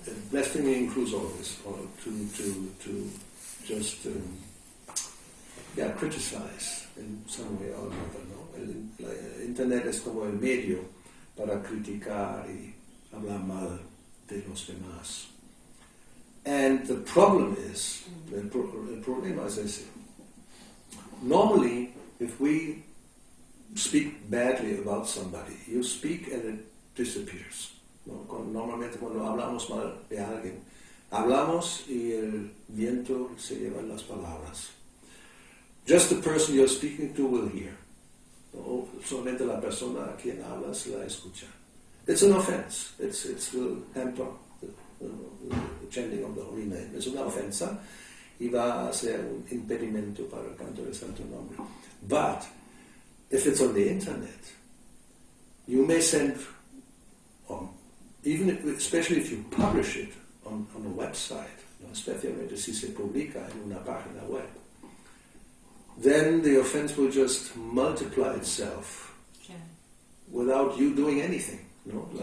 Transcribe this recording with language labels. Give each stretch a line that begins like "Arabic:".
English: Blasphemy includes all this, or to just criticize in some way or another.
Spanish: ¿No? El internet es como el medio para criticar y hablar mal de los demás.
English: And the problem is,
Spanish: el problema es ese.
English: Normally, if we speak badly about somebody, you speak and it disappears.
Spanish: ¿No? Normalmente cuando hablamos mal de alguien, hablamos y el viento se lleva las palabras.
English: Just the person you're speaking to will hear.
Spanish: ¿No? Solamente la persona a quien hablas la escucha.
English: It's an offense. It will hamper the chanting of the holy name.
Spanish: Es una ofensa y va a ser un impedimento para el canto del Santo Nombre.
English: But if it's on the internet, you may send, especially if you publish it on a website, ¿no?
Spanish: Especialmente si se publica en una página web,
English: then the offense will just multiply itself without you doing anything. ¿No?